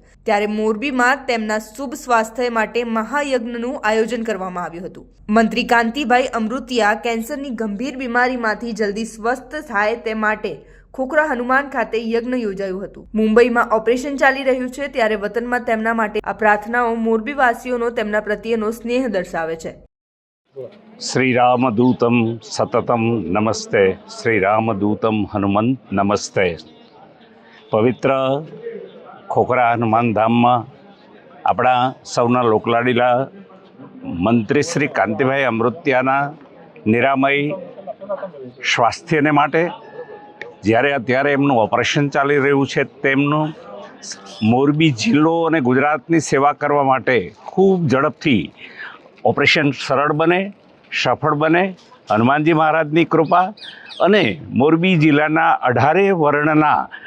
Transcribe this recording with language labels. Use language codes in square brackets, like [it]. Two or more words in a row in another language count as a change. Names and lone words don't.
[gu] ત્યારે મોરબીમાં તેમના શુભ સ્વાસ્થ્ય માટે મહાયજ્ઞનું આયોજન કરવામાં આવ્યું હતું। મંત્રી કાંતિભાઈ અમૃતિયા કેન્સરની ગંભીર બીમારીમાંથી જલ્દી સ્વસ્થ થાય તે માટે ખોખરા હનુમાન ખાતે યજ્ઞ યોજાયું હતું। મુંબઈમાં ઓપરેશન ચાલી રહ્યું છે ત્યારે વતનમાં તેમના માટે આ પ્રાર્થનાઓ મોરબીવાસીઓનો તેમના પ્રત્યેનો સ્નેહ દર્શાવે છે। [sa] श्री रामदूतम सततम नमस्ते, श्री रामदूतम हनुमंत नमस्ते। [gu] પવિત્ર ખોખરા હનુમાન ધામ મેં અપના સૌના લોકલાડીલા મંત્રી શ્રી કાંતિભાઈ અમૃતિયાના નિરામય સ્વાસ્થ્યને માટે જ્યારે અત્યારે એમનું ઓપરેશન ચાલી રહ્યું છે તેમનું મોરબી જિલ્લો અને ગુજરાતની સેવા કરવા માટે ખૂબ ઝડપથી ઓપરેશન સરળ બને, સફળ બને, હનુમાનજી મહારાજની કૃપા અને મોરબી જિલ્લાના 18 વર્ણના